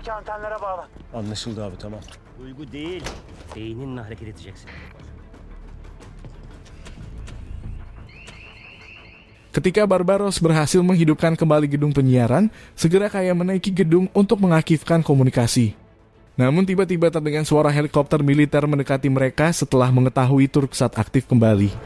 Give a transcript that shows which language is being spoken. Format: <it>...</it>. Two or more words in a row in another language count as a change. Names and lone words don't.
<tr>Antenlere bağlan. Anlaşıldı abi, tamam. Duygu değil, beyninle hareket edeceksin.</tr> <id>Ketika Barbaros berhasil menghidupkan kembali gedung penyiaran, segera Kaya menaiki gedung untuk mengaktifkan komunikasi. Namun tiba-tiba terdengar suara helikopter militer mendekati mereka setelah mengetahui Turksat aktif kembali.</id>